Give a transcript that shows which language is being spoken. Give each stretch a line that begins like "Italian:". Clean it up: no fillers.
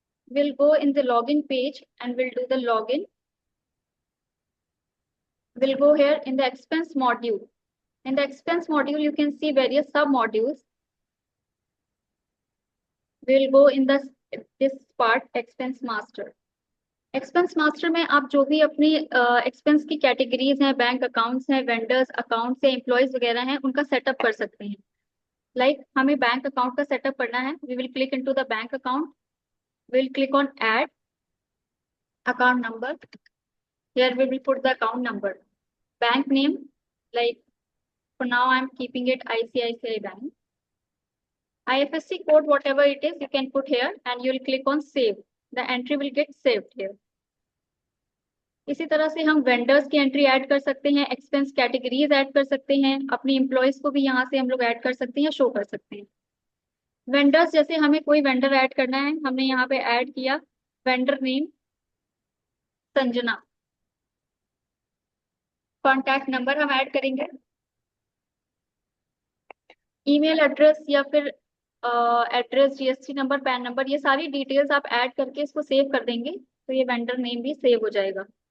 English: We'll go in the login page and we'll do the login. We'll go here in the expense module. In the expense module, you can see various sub-modules. We'll go in this part, expense master.
Hindi: Expense master में आप जो भी अपनी expense की categories हैं, bank accounts हैं, vendors accounts हैं, employees वगैरह हैं, उनका सेटअप कर सकते हैं. लाइक हमें बैंक अकाउंट का सेटअप करना है,
English: We will click into the bank account, will click on add account number. Here we will put the account number, bank name, like for now I'm keeping it ICICI Bank. IFSC code, whatever it is, you can put here and you will click on save. The entry will get saved here.
Hindi: इसी तरह से हम vendors की entry add कर सकते हैं, expense categories add कर सकते हैं, अपनी एम्प्लॉयज को भी यहाँ से हम लोग ऐड कर सकते हैं, शो कर सकते हैं. वेंडर्स, जैसे हमें कोई वेंडर ऐड करना है, हमने यहाँ पे ऐड किया vendor name Sanjana, contact number हम ऐड करेंगे, ईमेल एड्रेस या फिर address, GST number, pan number, ये सारी डिटेल्स आप ऐड करके इसको सेव कर देंगे तो ये वेंडर नेम भी सेव हो जाएगा.